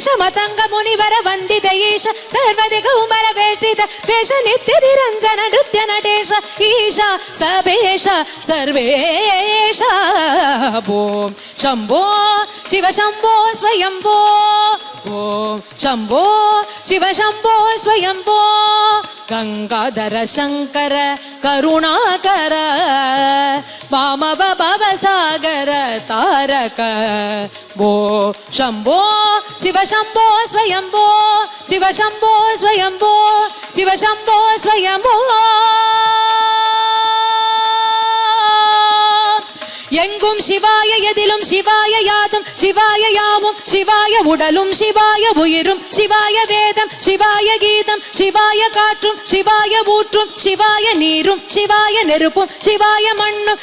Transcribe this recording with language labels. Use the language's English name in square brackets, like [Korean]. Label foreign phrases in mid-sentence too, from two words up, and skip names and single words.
[Sanskrit] मतङ्ग मुनिवर वन्दित ईशा सर्वदिगम्बर वेष्टित वेष नित्य निरञ्जन नृत्य नटेशा ईशा सभेशा सर्वेशा ॐ शम्भो शिव शम्भो स्वयम्भो ॐ शंभो शिव शंभो स्वयंभो गंगाधर शंकर करुणाकर वामव भवसागर तारक वो शंभो शिव शंभो स्वयंभो शिव शंभो स्वयंभो शिव शंभो स्वयंभो [Tamil] எங்கும் சிவாய எதிலும் சிவாய யாதும் சிவாய யாவும் சிவாய உடலும் சிவாய உயிரும் சிவாய வேதம் சிவாய கீதம் சிவாய காற்றும் சிவாய ஊற்றும் சிவாய நீரும் சிவாய நெருப்பும் சிவாய மண்ணும்